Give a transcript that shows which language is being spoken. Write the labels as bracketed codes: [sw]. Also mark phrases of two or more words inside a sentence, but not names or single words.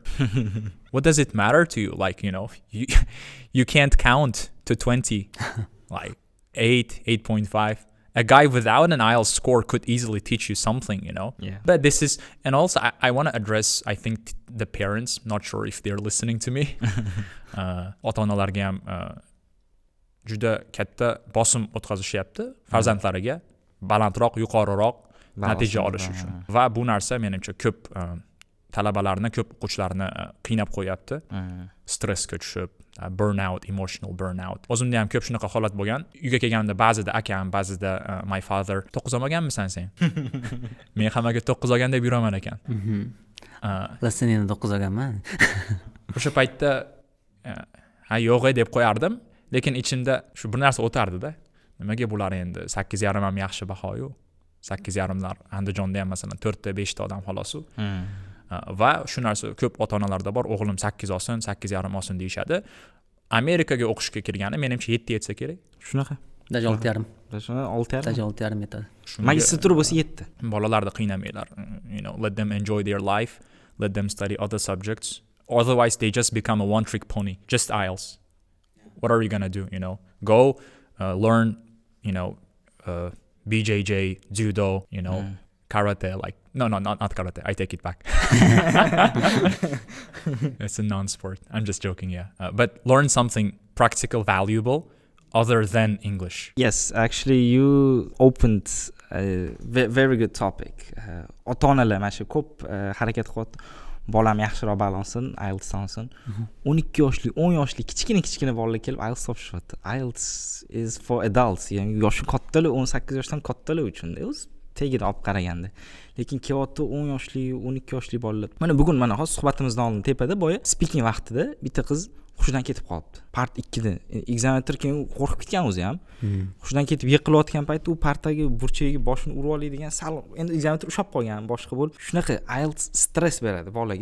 [en] What does it matter to you? Like, you know, you can't count to 20, like 8, 8.5. A guy without an IELTS score could easily teach you something, you know. Yeah. But this is, and also I want to address, I think, the parents. Not sure if they're listening to me. [uz] Ota-onalarga ham juda katta bosim o'tkazishyapti farzandlariga balandroq, yuqoriroq natija olish uchun. Va bu narsa menimcha ko'p talabalarni, ko'p o'quvchilarni qiynab qo'yapti. Stressga tushib, [en] burnout, emotional burnout. [uz] O'zimda ham ko'p shunaqa holat bo'lgan. Uyga kelganimda ba'zida akam, ba'zida [en] my father [uz] 9 olmaganmisan sen? Men hammaga 9 olgan deb yuraman ekan. Sen endi 9 olganman. O'sha paytda yo'q deb qo'yardim, lekin ichimda shu bir narsa o'tardi-da. Nimaga bular endi 8.5 ham yaxshi baho-yu. 8.5lar Andijonda ham masalan 4 ta 5 ta odam xolos-u. Va shu narsa ko'p ota-onalarda bor, o'g'lim 8 olsin, 8.5 olsin deyishadi. Amerikaga o'qishga kirgani menimcha 7 yetsa kerak. Shunaqa. Daja 6.5. Daja 6.5. Daja 6.5 yetadi. Magistratura bo'lsa 7. Bolalarni qiynamanglar. [en] You know, let them enjoy their life, let them study other subjects. Otherwise they just become a one-trick pony, just IELTS. What are you going to do, you know? Go learn, you know, BJJ, judo, you know, karate, like, no, not karate. I take it back. It's a non-sport. I'm just joking, yeah. But learn something practical, valuable, other than English. Yes, actually you opened a very good topic. [uz] Ota-onalar mana shu ko'p harakat qilyapti. bolam yaxshiroq ball olsin, IELTS olsin. 12 yoshli, 10 yoshli kichkina bolalar kelib IELTS topshiryapti. [en] IELTS is for adults, [uz] ya'ni yoshi kattalar, 18 yoshdan kattalar uchun. O'z tegida olib qaraganda. Lekin kelyapti 10 yoshli, 12 yoshli bolalar. Mana bugun hozir suhbatimizdan oldin tepada boya speaking vaqtida bitta qiz hushidan ketib qolibdi. Part 2 da. Ekzaminator keyin qo'rqib ketgan o'zi ham. Hushidan ketib yiqilayotgan paytda u partaga burchagiga boshini urib oladigan sal endi ekzaminator ushab qolgan, boshqa bo'lib, shunaqa IELTS stress beradi bolaga.